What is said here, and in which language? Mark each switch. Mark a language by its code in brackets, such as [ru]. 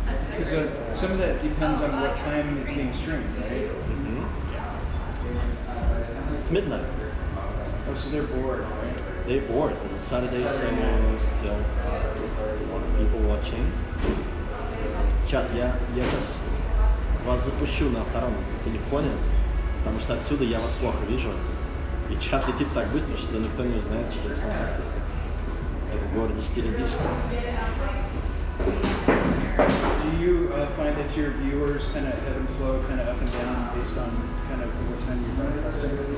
[en] Because some of that depends on what time it's being streamed, right? It's midnight. Oh, so they're bored, right? They're bored. It's Saturday, so still a lot of people watching. [ru] Чат, я сейчас вас запущу на втором телефоне, потому что отсюда я вас плохо вижу. И чат летит так быстро, что никто не узнает, что в Сан-Франциско. Это в городе стиля диско. [en] Do you find that your viewers kind of ebb and flow, kind of up and down based on kind of what time you're broadcasting?